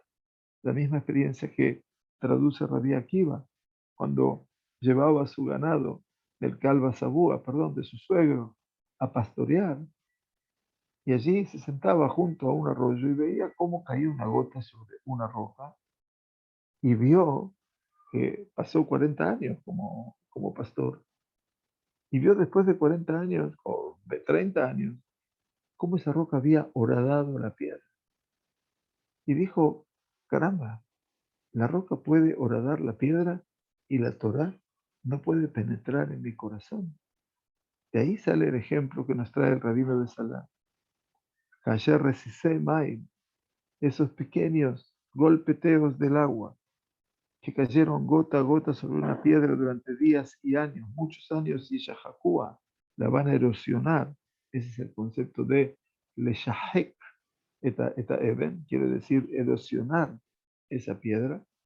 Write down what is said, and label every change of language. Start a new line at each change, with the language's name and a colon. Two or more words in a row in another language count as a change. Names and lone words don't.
Spanish: La misma experiencia que traduce Rabí Akiva cuando llevaba a su ganado del Calva Sabúa, perdón, de su suegro, a pastorear, y allí se sentaba junto a un arroyo y veía cómo caía una gota sobre una roca, y vio que pasó 40 años como pastor, y vio después de 40 años o de 30 años cómo esa roca había horadado la piedra. Y dijo, caramba, la roca puede horadar la piedra y la Torá no puede penetrar en mi corazón. De ahí sale el ejemplo que nos trae el rabino de Salá.
Hebrew: כאשר רסיסי מים,
Spanish: esos pequeños golpeteos del agua que cayeron gota a gota sobre una piedra durante días y años, muchos años, y Shahakua la van a erosionar. Ese es el concepto de
Hebrew: לשחק את אבן,
Spanish: quiere decir erosionar esa piedra.